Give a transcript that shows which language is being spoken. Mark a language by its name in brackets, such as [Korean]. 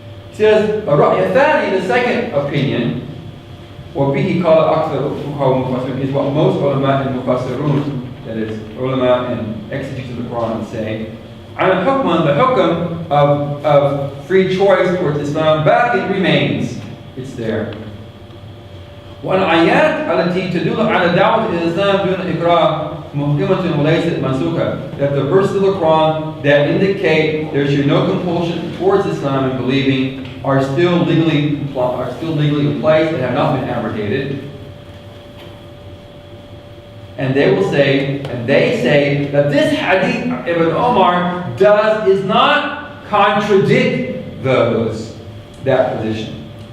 [English] He says the second opinion, [Arabic] وبه قال أكثر الفقهاء والمفسرين, [English] is what most ulama and mufassirun, that is ulama and exegetes of the Quran, say. And the hukm of free choice towards Islam, back it remains. It's there. [Arabic] والآيات التي تدل على دعوة الإسلام دون إكراه محكمة وليست منسوخة. [English] That the verses of the Quran that indicate there should no compulsion towards Islam and believing are still legally in place and have not been abrogated. And they say that this hadith Ibn Omar does not contradict that position.